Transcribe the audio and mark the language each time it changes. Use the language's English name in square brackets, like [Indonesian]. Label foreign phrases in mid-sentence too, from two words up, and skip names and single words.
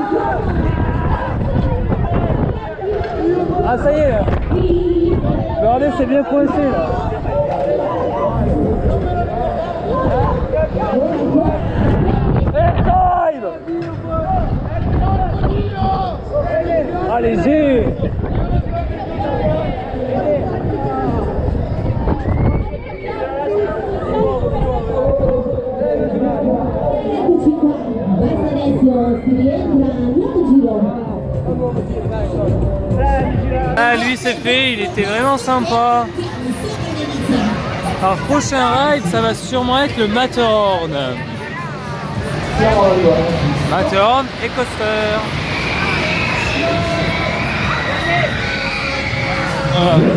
[French] Ah ça y est là. Regardez, c'est bien coincé là. Airtime. Allez-y. [Italian] Eccoci qua, basta adesso si rientra al nuovo giro. [French] Ah lui c'est fait, il était vraiment sympa. Alors prochain ride ça va sûrement être le Matterhorn. Matterhorn et coaster. Voilà.